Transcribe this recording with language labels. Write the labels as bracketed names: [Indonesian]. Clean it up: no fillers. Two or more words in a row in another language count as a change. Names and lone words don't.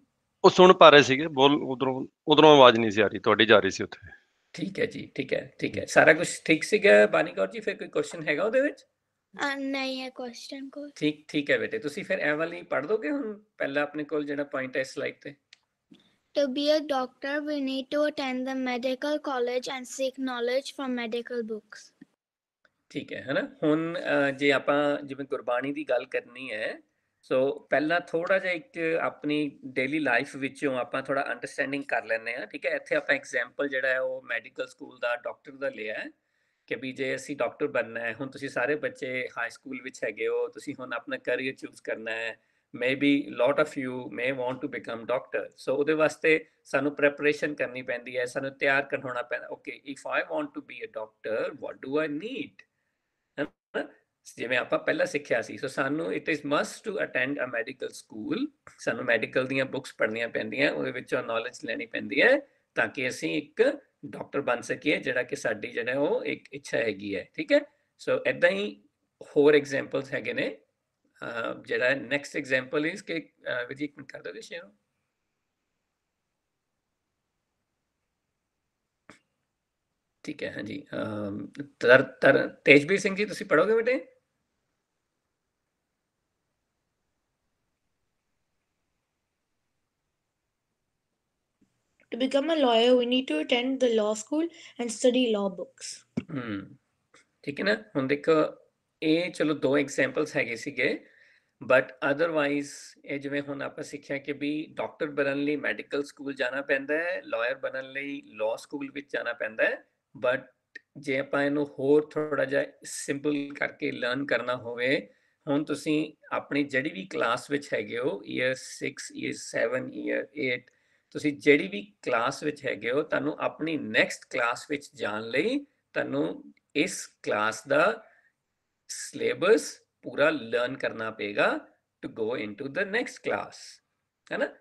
[Punjabi] ਉਹ ਸੁਣ ਪਾ ਰਹੇ ਸੀਗੇ, ਬੋਲ ਉਧਰੋਂ ਆਵਾਜ਼ ਨਹੀਂ ਸੀ ਆ ਰਹੀ, ਤੁਹਾਡੀ ਜਾ ਰਹੀ ਸੀ ਉੱਥੇ। ਠੀਕ ਹੈ ਜੀ, ਠੀਕ ਹੈ, ਸਾਰਾ ਕੁਝ ਠੀਕ ਸੀਗਾ ਬਾਣੀ ਕੌਰ ਜੀ। ਫਿਰ ਕੋਈ ਕੁਐਸਚਨ ਹੈਗਾ ਉਹਦੇ ਵਿੱਚ? ਨਹੀਂ ਹੈ ਕੁਐਸਚਨ ਕੋਈ। ਠੀਕ ਹੈ ਬੇਟੇ, ਤੁਸੀਂ ਫਿਰ ਇਹ ਵਾਲੀ ਪੜ੍ਹ ਦੋਗੇ ਹੁਣ ਪਹਿਲਾਂ ਆਪਣੇ ਕੋਲ ਜਿਹੜਾ ਪੁਆਇੰਟ ਹੈ ਸਲਾਈਡ ਤੇ। [English] To be a doctor, we need to attend the medical college and seek knowledge from medical books. [Punjabi] ਠੀਕ ਹੈ ਨਾ। ਹੁਣ ਜੇ ਆਪਾਂ ਜਿਵੇਂ ਗੁਰਬਾਣੀ ਦੀ ਗੱਲ ਕਰਨੀ ਹੈ, ਸੋ ਪਹਿਲਾਂ ਥੋੜਾ ਜਿਹਾ ਇੱਕ ਆਪਣੀ [English] daily life [Punjabi] ਵਿੱਚੋਂ ਆਪਾਂ ਥੋੜਾ ਅੰਡਰਸਟੈਂਡਿੰਗ ਕਰ ਲੈਂਦੇ ਹਾਂ। ਠੀਕ ਹੈ, ਇੱਥੇ ਆਪਾਂ ਐਗਜ਼ਾਮਪਲ ਜਿਹੜਾ ਹੈ ਉਹ [English] medical school [Punjabi] ਦਾ, ਡਾਕਟਰ ਦਾ ਲਿਆ ਹੈ ਕਿ ਵੀ ਜੇ ਅਸੀਂ ਡਾਕਟਰ ਬਣਨਾ ਹੈ, ਹੁਣ ਤੁਸੀਂ ਸਾਰੇ ਬੱਚੇ [English] high school [Punjabi] ਵਿੱਚ ਹੈਗੇ ਹੋ, ਤੁਸੀਂ ਹੁਣ ਆਪਣਾ [English] career choose [Punjabi] ਕਰਨਾ ਹੈ, [English] maybe lot of you may want to become doctor, so [Punjabi] ਉਹਦੇ ਵਾਸਤੇ ਸਾਨੂੰ preparation ਕਰਨੀ ਪੈਂਦੀ ਹੈ, ਸਾਨੂੰ ਤਿਆਰ ਕਰਨਾ ਪੈਂਦਾ, [English] okay if I want to be a doctor what do I need, [Punjabi] ਹੈ ਜਿਵੇਂ ਆਪਾਂ ਪਹਿਲਾਂ ਸਿੱਖਿਆ ਸੀ। ਸੋ ਸਾਨੂੰ [English] it is must to attend a medical school, [Punjabi] ਸਾਨੂੰ ਮੈਡੀਕਲ ਦੀਆਂ ਬੁੱਕਸ ਪੜ੍ਹਨੀਆਂ ਪੈਂਦੀਆਂ, ਉਹਦੇ ਵਿੱਚੋਂ ਨੌਲੇਜ ਲੈਣੀ ਪੈਂਦੀ ਹੈ ਤਾਂ ਕਿ ਅਸੀਂ ਇੱਕ ਡਾਕਟਰ ਬਣ ਸਕੀਏ, ਜਿਹੜਾ ਕਿ ਸਾਡੀ ਜਿਹੜਾ ਉਹ ਇੱਕ ਇੱਛਾ ਹੈਗੀ ਹੈ, ਠੀਕ ਹੈ। ਸੋ ਇੱਦਾਂ ਹੀ ਹੋਰ ਐਗਜ਼ਾਮਪਲਸ ਹੈਗੇ ਨੇ। ਜਿਹੜਾ [English] next example is [Punjabi] ਕਿ ਵਿਜੀ ਇੱਕ ਮਿੰਟ ਕਰ ਦਿਓ ਸ਼ੇਅਰ। ਠੀਕ ਹੈ, ਹਾਂਜੀ। ਤੇਜਵੀਰ ਸਿੰਘ ਜੀ ਤੁਸੀਂ ਪੜ੍ਹੋਗੇ ਬੇਟੇ? [English] To become a lawyer, we need to attend the law school and study law books. [Punjabi] ਠੀਕ ਹੈ ਨਾ। ਹੁਣ ਦੇਖੋ ਇਹ ਚਲੋ ਦੋ ਐਗਜ਼ਾਮਪਲਸ ਹੈਗੇ ਸੀਗੇ, [English] but otherwise [Punjabi] ਇਹ ਜਿਵੇਂ ਹੁਣ ਆਪਾਂ ਸਿੱਖਿਆ ਕਿ ਵੀ ਡਾਕਟਰ ਬਣਨ ਲਈ [English] medical school [Punjabi] ਜਾਣਾ ਪੈਂਦਾ ਹੈ, ਲਾਇਰ ਬਣਨ ਲਈ [English] law school [Punjabi] ਵਿੱਚ ਜਾਣਾ ਪੈਂਦਾ ਹੈ। ਬਟ ਜੇ ਆਪਾਂ ਇਹਨੂੰ ਹੋਰ ਥੋੜ੍ਹਾ ਜਿਹਾ ਸਿੰਪਲ ਕਰਕੇ ਲਰਨ ਕਰਨਾ ਹੋਵੇ, ਹੁਣ ਤੁਸੀਂ ਆਪਣੀ ਜਿਹੜੀ ਵੀ ਕਲਾਸ ਵਿੱਚ ਹੈਗੇ ਹੋ, ਈਅਰ 6, ਈਅਰ 7, ਈਅਰ 8, ਤੁਸੀਂ ਜਿਹੜੀ ਵੀ ਕਲਾਸ ਵਿੱਚ ਹੈਗੇ ਹੋ, ਤੁਹਾਨੂੰ ਆਪਣੀ [English] next class [Punjabi] ਵਿੱਚ ਜਾਣ ਲਈ ਤੁਹਾਨੂੰ ਇਸ ਕਲਾਸ ਦਾ ਸਿਲੇਬਸ ਪੂਰਾ ਲਰਨ ਕਰਨਾ ਪਏਗਾ [English] to go into the next class, [Punjabi] ਹੈ ਨਾ।